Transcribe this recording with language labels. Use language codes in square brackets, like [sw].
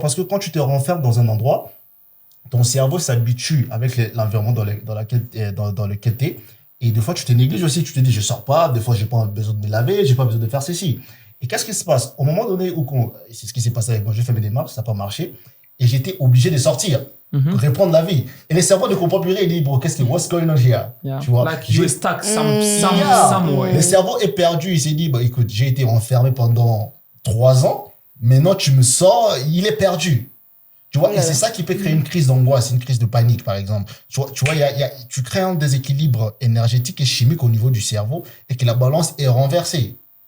[fr] Parce que quand tu te renfermes dans un endroit, ton cerveau s'habitue avec l'environnement dans lequel tu es. Et des fois, tu te négliges aussi. Tu te dis, je sors pas. Des fois, j'ai pas besoin de me laver. J'ai pas besoin de faire ceci. Et qu'est-ce qui se passe? Au moment donné c'est ce qui s'est passé avec moi. J'ai fait mes démarches, ça n'a pas marché. Et j'étais obligé de sortir, reprendre la vie. Et le cerveau ne comprend plus rien. Il dit, [en] what's going on here? [fr] Tu vois? [en] Like you're stuck somewhere. [fr] Le cerveau est perdu. Il s'est dit, écoute, j'ai été enfermé pendant 3 ans. Maintenant, tu me sors. Il est perdu. Tu vois, et c'est ça qui peut créer une crise d'angoisse, une crise de panique, par exemple. Tu vois, tu crées un déséquilibre énergétique et chimique au niveau du cerveau et que la balance est renversée.